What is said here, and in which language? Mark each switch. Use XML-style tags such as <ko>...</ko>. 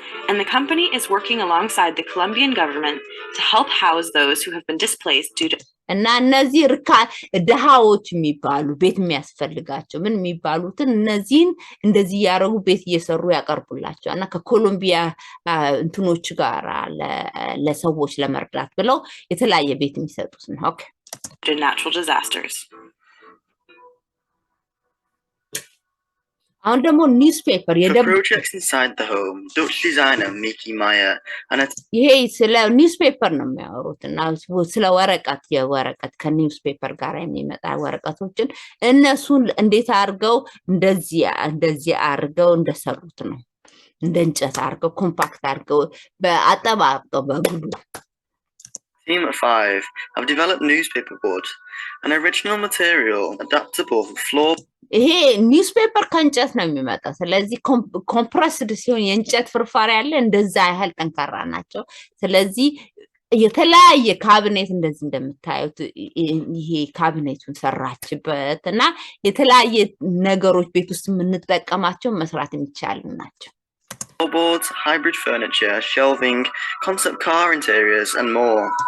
<en>And the company is working alongside the Colombian government to help house those who have been displaced due to</en> <am>እና እነዚህ ድሃዎች የሚባሉ ቤት የሚያስፈልጋቸው ምን የሚባሉትን እነዚህን እንደዚህ ያረጉ ቤት እየሰሩ ያቀርቡላቸው እና ከኮሎምቢያ እንትኖች ጋር ለሰዎች ለመርዳት ብለው የተለያየ ቤት የሚሰጡት ነው ኦኬ</am> <en>natural disasters.</en> <am>አሁን ደግሞ ኒውስፔፐር</am> <en>projects inside the home Dutch designer Mickey Meyer and</en> <am>ይሄ ስለ ኒውስፔፐር ነው የሚያወሩት እና ስለ ወረቀት የወረቀት ከኒውስፔፐር ጋር የሚመጣ ወረቀቶችን እነሱን እንዴት አድርገው እንደዚህ አድርገው እንደሰሩት ነው እንደ እንጨት አድርገው ኮምፓክት አድርገው በአጠባብቀው በግሉ</am> <en>Team of 5 have developed newspaper board, an original material adaptable for floor.</en> <am>ይሄ ኒውስፔፐር ከእንጨት ነው የሚመጣው ስለዚህ ኮምፕረስድ ሲሆን የእንጨት ፍርፋሪ ያለ እንደዛ ያህል ጠንካራ ናቸው ስለዚህ የተለያየ ካቢኔት እንደዚህ እንደምታዩት ይሄ ካቢኔቱን ሰራችበት እና የተለያየ ነገሮች ቤት ውስጥ የምንጠቀማቸው መስራት የሚቻል ናቸው</am> <en>Boards, hybrid furniture, shelving, concept car interiors and more.</en>